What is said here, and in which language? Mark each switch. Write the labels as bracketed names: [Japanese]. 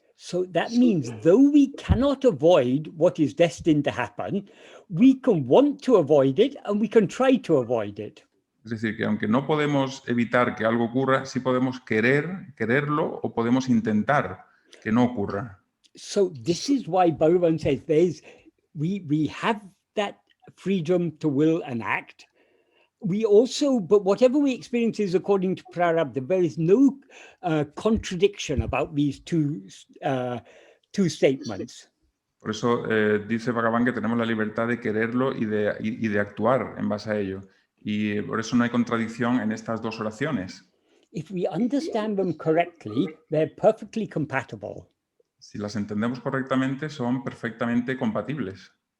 [English] So that means though we cannot avoid what is destined to happen, we can want to avoid it and we can try to avoid it. [Spanish] Es decir, que aunque no podemos evitar que algo ocurra, sí podemos quererlo o podemos intentar que no ocurra. [English] So this is why Bhagavan says we have that freedom to will and act. We also, but whatever we experience is according to prarabdha. There is no contradiction about these two statements. [Spanish] Por eso dice Bhagavan que tenemos la libertad de quererlo y de actuar en base a ello. Y por eso no hay contradicción en estas dos oraciones. [English] If we understand them correctly, they're perfectly compatible. [Spanish] Si las entendemos correctamente, son perfectamente compatibles.